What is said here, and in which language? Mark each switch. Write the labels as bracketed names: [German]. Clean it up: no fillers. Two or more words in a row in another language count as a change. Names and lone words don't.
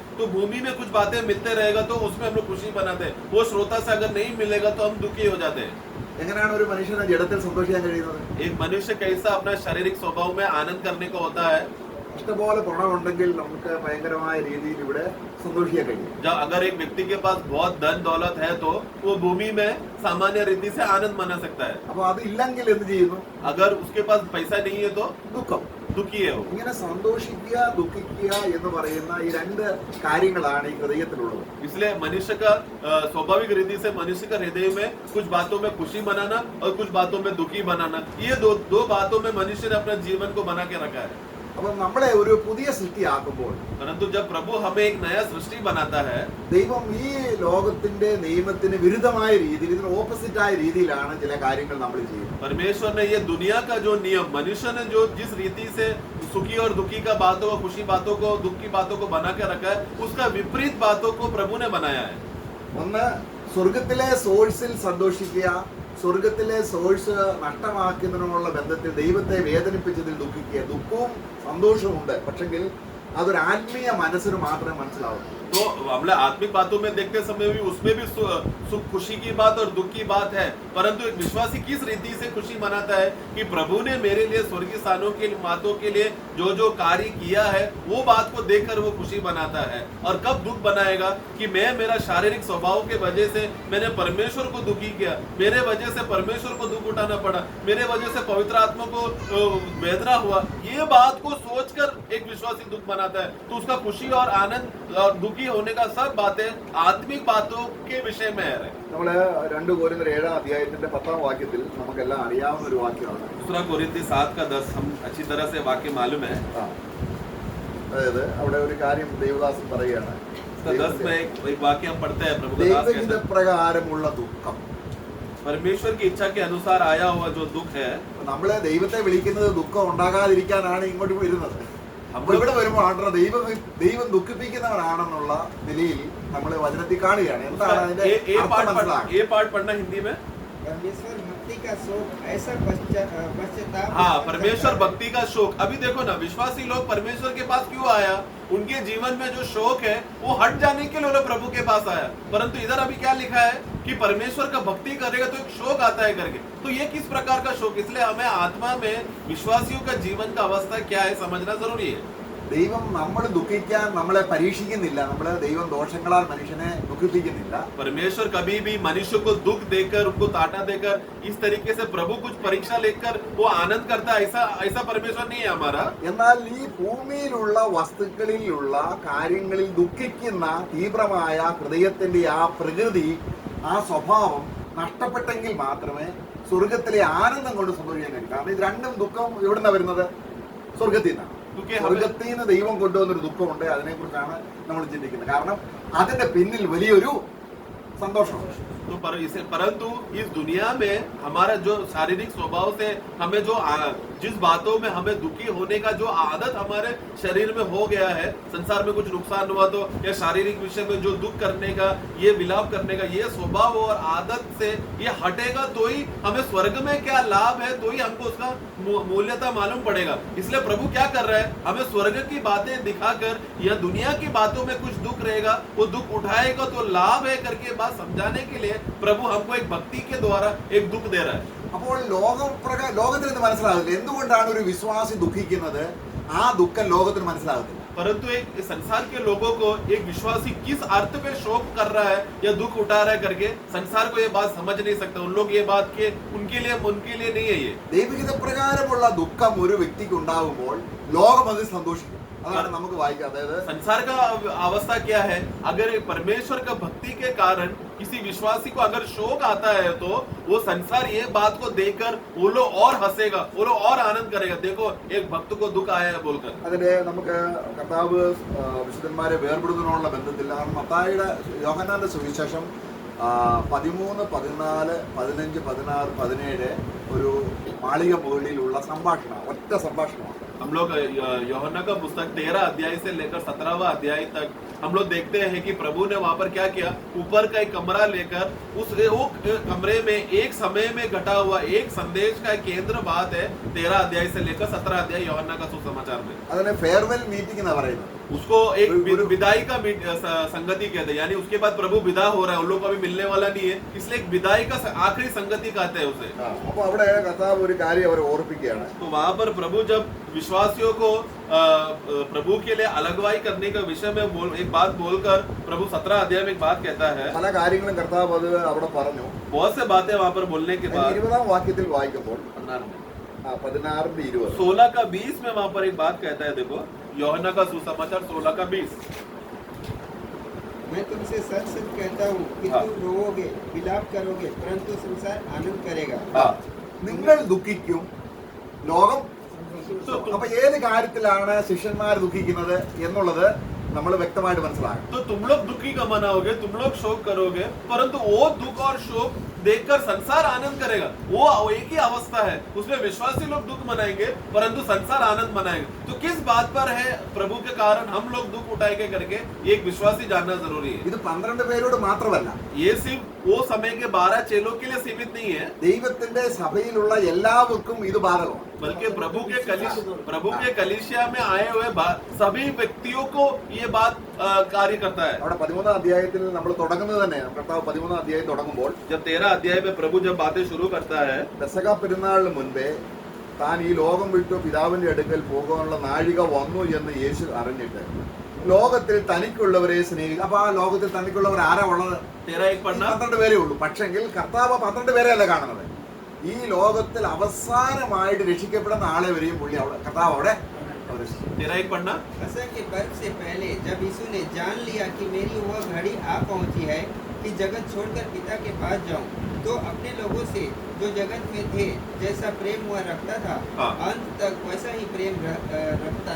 [Hindi] तो भूमि में कुछ बातें मिलते रहेगा तो उसमें हम लोग खुशी बनाते हैं. वो श्रोता से अगर नहीं मिलेगा तो हम दुखी हो जाते हैं. [Malayalam] എങ്ങനെയാണ് ഒരു മനുഷ്യനെ ജഡത്തിൽ സന്തോഷിക്കാൻ കഴിയുന്നത്? [Hindi] एक मनुष्य कैसा अपना शारीरिक स्वभाव में आनंद करने को होता है? [Malayalam] ഇഷ്ടംപോലെ പണമുണ്ടെങ്കിൽ നമുക്ക് ഭയങ്കരമായ രീതിയിൽ ഇവിടെ സന്തോഷിക്കാൻ കഴിയും. [Hindi] जब अगर एक व्यक्ति के पास बहुत धन दौलत है तो वो भूमि में सामान्य रीति से आनंद मना सकता है. [Malayalam] അപ്പൊ അത് ഇല്ലെങ്കിൽ എന്ത് ചെയ്യുന്നു? [Hindi] अगर उसके पास पैसा नहीं है तो [Malayalam] ദുഃഖം. [Hindi] दुखी है वो. [Malayalam] ഇങ്ങനെ സന്തോഷിക്കുക ദുഃഖിക്കുക എന്ന് പറയുന്ന ഈ രണ്ട് കാര്യങ്ങളാണ് ഈ ഹൃദയത്തിലുള്ളത്. [Hindi] इसलिए मनुष्य का स्वाभाविक रीति से मनुष्य का हृदय में कुछ बातों में खुशी बनाना और कुछ बातों में दुखी बनाना, ये दो बातों में मनुष्य ने अपना जीवन को बना के रखा है. [Malayalam] അപ്പൊ നമ്മളെ ഒരു പുതിയ സൃഷ്ടിയാക്കുമ്പോൾ [Hindi] परंतु जब प्रभु हमें एक नया सृष्टि बनाता है, [Malayalam] ദൈവം ഈ ലോകത്തിന്റെ നിയമത്തിന് വിരുദ്ധമായ രീതിയിൽ ഇതിന് ഓപ്പോസിറ്റായ രീതിയിലാണ് ചില കാര്യങ്ങൾ നമ്മൾ ചെയ്യുന്നത്. [Hindi] परमेश्वर ने ये दुनिया का जो नियम मनुष्य ने जो जिस रीति से सुखी और दुखी का बातों को, खुशी बातों को, दुख की बातों को बना के रखा है, उसका विपरीत बातों को प्रभु ने बनाया है. [Malayalam] ഒന്ന് സ്വർഗത്തിലെ സോഴ്സിൽ സന്തോഷിക്കുക, സ്വർഗത്തിലെ സോഴ്സ് നഷ്ടമാക്കുന്നതിനുള്ള ബന്ധത്തിൽ ദൈവത്തെ വേദനിപ്പിച്ചതിൽ ദുഃഖിക്കുക. ദുഃഖവും സന്തോഷവും ഉണ്ട്, പക്ഷെങ്കിൽ അതൊരു ആത്മീയ മനസ്സിന് മാത്രമേ മനസ്സിലാവൂ. [Hindi] तो हमने आत्मिक बातों में देखते समय भी उसमें भी सुख खुशी की बात और दुख की बात है, परंतु एक विश्वासी किस रीति से खुशी मनाता है कि प्रभु ने मेरे लिए स्वर्गीय स्थानों के बातों के लिए जो जो कार्य किया है वो बात को देखकर वो खुशी मनाता है. और कब दुख बनाएगा कि मैं मेरा शारीरिक स्वभाव के वजह से मैंने परमेश्वर को दुखी किया, मेरे वजह से परमेश्वर को दुख उठाना पड़ा, मेरे वजह से पवित्र आत्मा को वेदना हुआ, ये बात को सोचकर एक विश्वासी दुख मनाता है. तो उसका खुशी और आनंद और दुखी होने का सब बातें आत्मिक बातों के विषय में है. [Malayalam] നമ്മള് 2 കൊരിന്ത്യർ 7-ാം അധ്യായത്തിന്റെ 10-ാം വാക്യത്തിൽ നമുക്കെല്ലാം അറിയാവുന്ന ഒരു വാക്യമാണ്. [Hindi] दूसरा कोरिन्थी 7:10 हम अच्छी तरह से वाक्य मालूम है. [Malayalam] അതായത് അവിടെ ഒരു കാര്യം ദേവദാസൻ പറയുകയാണ്. [Hindi] 10 में एक वाक्य हम पढ़ते हैं. प्रभु का दास कहता [Malayalam] ദൈവഹിത [Hindi] है, [Malayalam] പ്രകാരമുള്ള ദുഃഖം. [Hindi] परमेश्वर की इच्छा के अनुसार आया हुआ जो दुख है, [Malayalam] നമ്മളെ ദൈവത്തെ വിളിക്കുന്നത് ദുഃഖം ഉണ്ടാകാതിരിക്കാനാണ് ഇങ്ങോട്ട് വരുന്നത്. [Hindi] हम [Malayalam] ഇവിടെ വരുമ്പോൾ ആണ്ടോ ദൈവം ദുഃഖിപ്പിക്കുന്നവരാണെന്നുള്ള നിലയിൽ നമ്മൾ വചനത്തിൽ കാണുകയാണ്. എന്താണ് അതിന്റെ അർത്ഥം മനസ്സിലാക്കുക? [Hindi] ये पार्ट पढ़ना हिंदी में. परमेश्वर भक्ति का शोक ऐसा पश्चाताप. हाँ, परमेश्वर भक्ति का शोक. अभी देखो ना, विश्वासी लोग परमेश्वर के पास क्यों आया? उनके जीवन में जो शोक है वो हट जाने के लिए प्रभु के पास आया. परंतु इधर अभी क्या लिखा है कि परमेश्वर का भक्ति करेगा तो एक शोक आता है करके. तो ये किस प्रकार का शोक? इसलिए हमें आत्मा में विश्वासियों का जीवन का अवस्था क्या है समझना जरूरी है. [Malayalam] ദൈവം നമ്മൾ ദുഃഖിക്കാൻ നമ്മളെ പരീക്ഷിക്കുന്നില്ല. നമ്മളെ ദൈവം ദോഷങ്ങളാൽ മനുഷ്യനെ ദുഃഖിപ്പിക്കുന്നില്ല. [Hindi] परमेश्वर कभी भी मनुष्य को दुख देकर, उनको ताटा देकर, इस तरीके से प्रभु कुछ परीक्षा लेकर वो आनंद करता है, ऐसा परमेश्वर नहीं है हमारा. [Malayalam] എന്നാൽ ഈ ഭൂമിയിലുള്ള വസ്തുക്കളിലുള്ള കാര്യങ്ങളിൽ ദുഃഖിക്കുന്ന തീവ്രമായ ഹൃദയത്തിന്റെ ആ പ്രകൃതി, ആ സ്വഭാവം നഷ്ടപ്പെട്ടെങ്കിൽ മാത്രമേ സ്വർഗത്തിലെ ആനന്ദം കൊണ്ട് സന്തോഷിക്കാൻ കഴിയും. കാരണം ഇത് രണ്ടും ദുഃഖം എവിടുന്നാ വരുന്നത്? സ്വർഗത്തിൽ നിന്നാണ്. സ്വർഗത്തിൽ നിന്ന് ദൈവം കൊണ്ടുവന്നൊരു ദുഃഖമുണ്ട്. അതിനെക്കുറിച്ചാണ് നമ്മൾ ചിന്തിക്കുന്നത്. കാരണം അതിന്റെ പിന്നിൽ വലിയൊരു സന്തോഷമുണ്ട്. [Hindi] तो परंतु इस दुनिया में हमारा जो शारीरिक स्वभाव से हमें जो जिस बातों में हमें दुखी होने का जो आदत हमारे शरीर में हो गया है, संसार में कुछ नुकसान हुआ तो या शारीरिक विषय में जो दुख करने का, ये विलाप करने का ये स्वभाव और आदत से ये हटेगा तो ही हमें स्वर्ग में क्या लाभ है, तो ही हमको उसका मूल्यता मालूम पड़ेगा. इसलिए प्रभु क्या कर रहा है? हमें स्वर्ग की बातें दिखाकर या दुनिया की बातों में कुछ दुख रहेगा, वो दुख उठाएगा तो लाभ है करके बात समझाने के लिए प्रभु हमको एक भक्ति के द्वारा एक दुख दे रहा है. [Malayalam] അപ്പോൾ ലോകത്തിന് ഇത് മനസ്സിലാകില്ല. എന്തുകൊണ്ടാണ് ഒരു വിശ്വാസി ദുഃഖിക്കുന്നത്? ആ ദുഃഖം ലോകത്തിന് മനസ്സിലാകത്തില്ല. [Hindi] परंतु एक संसार के लोगों को एक विश्वासी किस अर्थ में शोक कर रहा है या दुख उठा रहा है करके संसार को ये बात समझ नहीं सकता. उन लोग ये बात के उनके लिए नहीं है. ये [Malayalam] ദൈവഹിത പ്രകാരമുള്ള ദുഃഖം ഒരു വ്യക്തിക്ക് ഉണ്ടാകുമ്പോൾ ലോകം അതിൽ സന്തോഷിക്കും. അതാണ് നമുക്ക് വായിക്കാം. അതായത് [Hindi] संसार का अवस्था क्या है? अगर परमेश्वर का भक्ति के कारण किसी विश्वासी को अगर शोक आता है तो वो संसार ये बात को देखकर वो लोग और हंसेगा, वो लोग और आनंद करेगा. देखो एक भक्त को दुख आया है बोलकर. [Malayalam] അതിന് നമുക്ക് കർത്താവ് വിശുദ്ധന്മാരെ വേർപെടുത്തുന്നതിനുള്ള ബന്ധത്തിൽ മത്തായിയുടെ യോഹന്നാന്റെ സുവിശേഷം 13, 14, 15, 16, 17 ഒരു മാളിക മുകളിലുള്ള സംഭാഷണം, ഒറ്റ സംഭാഷണമാണ്. [Hindi] हम लोग यूहन्ना का पुस्तक 13 अध्याय से लेकर 17वां अध्याय तक हम लोग देखते हैं कि प्रभु ने वहां पर क्या किया. ऊपर का एक कमरा लेकर उस वो कमरे में एक समय में घटा हुआ एक संदेश का केंद्र बात है 13 अध्याय से लेकर 17 अध्याय यूहन्ना का सुसमाचार में. [Malayalam] അതിനെ [English] farewell meeting [Malayalam] എന്നാ പറയുന്നത്. [Hindi] उसको एक विदाई का संगति कहते हैं. यानी उसके बाद प्रभु विदा हो रहा है, उन लोग को अभी मिलने वाला नहीं है, इसलिए एक विदाई का आखिरी संगति कहते हैं उसे. [Malayalam] അപ്പൊ അവിടെ കർത്താവ് ഒരു കാര്യം അവരെ ഓർപ്പിക്കുകയാണ്. [Hindi] तो वहां पर प्रभु जब विश्वासियों को प्रभु के लिए अलगवाई करने के विषय में एक बात बोलकर प्रभु 17 अध्याय में एक बात कहता है। [Malayalam] പല കാര്യങ്ങളും കർത്താവ് അത് അവിടെ പറഞ്ഞു. [Hindi] बहुत से बातें वहां पर बोलने के बाद [Malayalam] 20-ാം വാക്യത്തിൽ വായിക്കുമ്പോൾ 16-20 [Hindi] 16 का 20 में वहां पर एक बात कहता है, देखो यूहन्ना का सुसमाचार 16 का 20। मैं तुमसे सच सच कहता हूँ कि हाँ। तुम रोओगे विलाप करोगे परंतु संसार आनंद करेगा। [Malayalam] നിങ്ങൾ ദുഃഖിക്കും, ലോകം. [Hindi] तो तुम [Malayalam] അപ്പൊ ഏത് കാര്യത്തിലാണ് ശിഷ്യന്മാർ ദുഃഖിക്കുന്നത് എന്നുള്ളത് നമ്മൾ വ്യക്തമായിട്ട് മനസ്സിലാക്കണം. [Hindi] तो तुम लोग दुखी का मनाओगे, तुम लोग शोक करोगे, परंतु वो दुख और शोक देखकर संसार आनंद करेगा। वो एक ही अवस्था है, उसमें विश्वासी लोग दुख मनाएंगे परंतु संसार आनंद मनाएगा। तो किस बात पर है प्रभु के कारण हम लोग दुख उठाएंगे करके एक विश्वासी जानना जरूरी है। [Malayalam] ഇത് 12 പേരോട് മാത്രമല്ല, [Hindi] ये सिर्फ वो समय के 12 चेलों के लिए सीमित नहीं है, [Malayalam] ദൈവത്തിന്റെ സഭയിലുള്ള എല്ലാവർക്കും ഇത് ബാധകമാണ്. [Hindi] बल्कि प्रभु के कलीसिया में आए हुए सभी व्यक्तियों को ये बात कार्य करता है। [Malayalam] അവിടെ 13-ാം അധ്യായത്തിൽ നമ്മൾ തുടങ്ങുന്നത് തന്നെ, കർത്താവ് 13-ാം അധ്യായം തുടങ്ങുമ്പോൾ [Hindi] जब 13 अध्याय में प्रभु जब बातें शुरू करता है, [Malayalam] പെസഹ പെരുന്നാളിന് മുൻപേ താൻ ഈ ലോകം വിട്ടു പിതാവിന്റെ അടുക്കൽ പോകാനുള്ള നാഴിക വന്നു എന്ന് യേശു അറിഞ്ഞിട്ട് ലോകത്തിൽ തനിക്കുള്ളവരെ സ്നേഹിക്കുക. അപ്പൊ ആ ലോകത്തിൽ തനിക്കുള്ളവർ ആരാ ഉള്ളത്? [Hindi] 13:1 पढ़ना। [Malayalam] 12 പേരേ ഉള്ളൂ. പക്ഷെങ്കിൽ കർത്താവ് 12 പേരെ അല്ല കാണുന്നത്. ഈ ലോകത്തിൽ അവസാനമായിട്ട് രക്ഷിക്കപ്പെടുന്ന ആളെ വരെയും പുള്ളി അവിടെ കർത്താവ് അവിടെ [Hindi] 13:1 पढ़ना। फसह के पर्व से पहले जब यीशु ने जान लिया कि मेरी वह घड़ी आ पहुंची है कि जगत छोड़कर पिता के पास जाऊं, तो अपने लोगों से जो जगत में थे जैसा प्रेम वह रखता था, हाँ। अंत तक वैसा ही प्रेम रखता